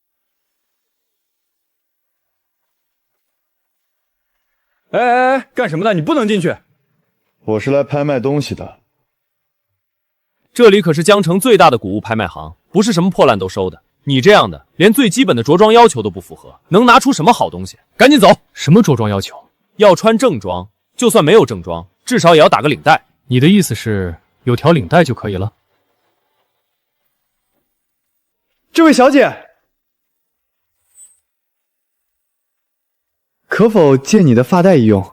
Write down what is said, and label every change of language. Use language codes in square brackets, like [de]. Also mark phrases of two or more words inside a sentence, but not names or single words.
[zh] 哎，幹什麼呢？你不能進去。我是來拍賣東西的。這裡可是江城最大的古物拍賣行，不是什麼破爛都收的。你這樣的，連最基本的着裝要求都不符合，能拿出什麼好東西？趕緊走！什麼着裝要求？要穿正裝，就算沒有正裝，至少也要打個領帶。你的意思是有條領帶就可以了？這位小姐，可否借你的髮帶一用？